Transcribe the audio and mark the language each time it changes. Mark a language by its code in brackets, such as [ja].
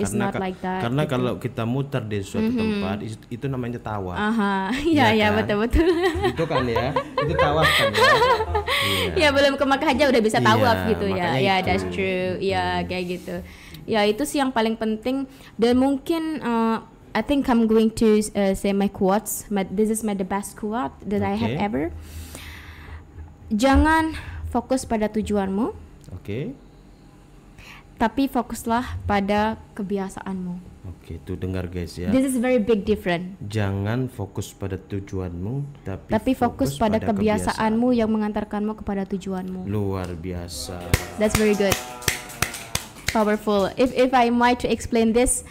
[en] It's not like that. [id] Karena gitu. kalau kita muter di suatu tempat itu namanya tawaf. Iya kan? betul. Itu kan ya, itu tawaf kan ya. Iya. Ya belum ke Makkah aja udah bisa Iya, tawaf gitu ya. makanya Ya itu. [en] that's true. [id] Ya kayak gitu. Ya itu sih yang paling penting. Dan mungkin [en] I think I'm going to say my quotes. This is the best quote that I have Okay. [id] ever. Jangan fokus pada tujuanmu, Oke. tapi fokuslah pada kebiasaanmu. Oke, tuh dengar guys ya. [en] This is very big different. [id] Jangan fokus pada tujuanmu, Tapi fokus pada kebiasaanmu yang mengantarkanmu kepada tujuanmu. Luar biasa. [en] That's very good. Powerful. If I might to explain this,